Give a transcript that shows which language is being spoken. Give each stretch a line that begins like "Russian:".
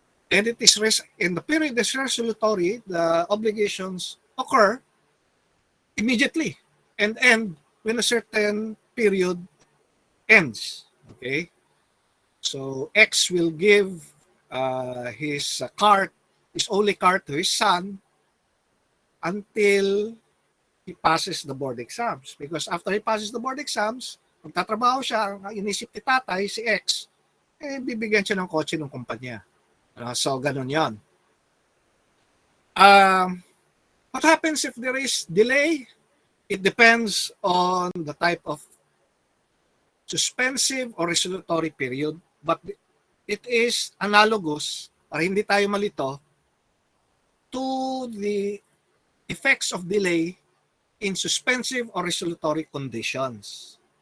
English: And it is in the period is resolutory, the obligations occur immediately and end when a certain period ends. Okay, so X will give his only car to his son until he passes the board exams. Because after he passes the board exams,
Filipino: magtatrabaho siya, ang inisip ni tatay, si X, bibigyan siya ng kotse ng kumpanya. So, ganun yan.
English: What happens if there is delay? It depends on the type of suspensive or resolutory period, but it is analogous,
Filipino: para hindi tayo malito,
English: to the effects of delay in suspensive or resolutory conditions.